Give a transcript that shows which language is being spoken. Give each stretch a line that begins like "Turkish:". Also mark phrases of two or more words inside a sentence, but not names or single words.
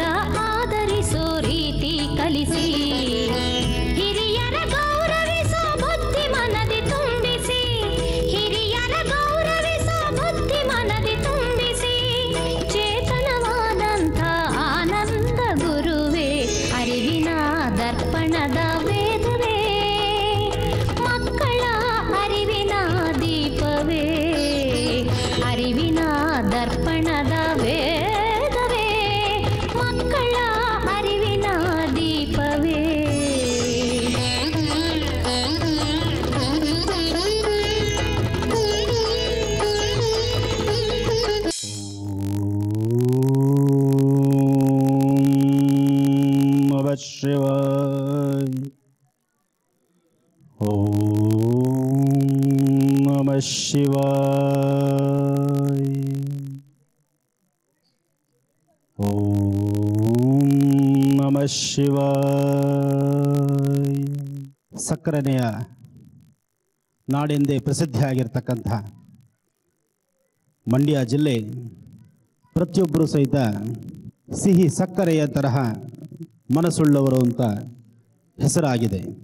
Kannada: ಆದರಿಸೋ ರೀತಿ ಕಲಿಸಿ, ಹಿರಿಯರ ಗೌರವಿಸೋ ಬುದ್ಧಿ ಮನದಿ ತುಂಬಿಸಿ, ಹಿರಿಯರ ಗೌರವಿಸೋ ಬುದ್ಧಿ ಮನದಿ ತುಂಬಿಸಿ, ಚೇತನವಾದಂಥ ಆನಂದ ಗುರುವೇ ಅರಿವಿನ ದರ್ಪಣದ ವೇದವೇ ಮಕ್ಕಳ ಅರಿವಿನ ದೀಪವೇ, ಅರಿವಿನ ದರ್ಪಣದ ವೇದವೇ ಮಕ್ಕಳ ಅರಿವಿನ ದೀಪವೇ.
Sanskrit: ನಮಃ ಶಿವಾಯ, ಓಂ ನಮಃ ಶಿವಾಯ, ಓಂ ನಮಃ ಶಿವಾಯ.
Kannada: ಸಕ್ಕರೆಯ ನಾಡೆಂದೇ ಪ್ರಸಿದ್ಧಿಯಾಗಿರ್ತಕ್ಕಂಥ ಮಂಡ್ಯ ಜಿಲ್ಲೆ ಪ್ರತಿಯೊಬ್ಬರೂ ಸಹಿತ ಸಿಹಿ ಸಕ್ಕರೆಯ ತರಹ ಮನಸ್ಸುಳ್ಳವರು ಅಂತ ಹೆಸರಾಗಿದೆ.